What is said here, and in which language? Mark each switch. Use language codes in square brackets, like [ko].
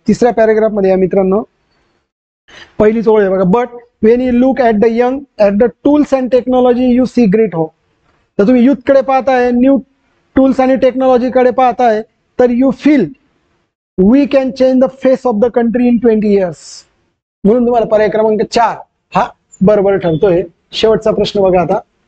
[mr] तिसऱ्या पॅरेग्राफ मध्ये या मित्रांनो पहिलीच ओळ आहे बघा. [en] But when you look at the young at the tools and technology you see great hope. तर तुम्ही youth कडे पाहताय, new tools आणि technology कडे पाहताय, तर you feel we can change the face of the country in 20 years. [mr] म्हणून तुम्हाला पर्याय क्रमांक 4 हा बरोबर ठरतोय. शेवटचा प्रश्न बघा आता.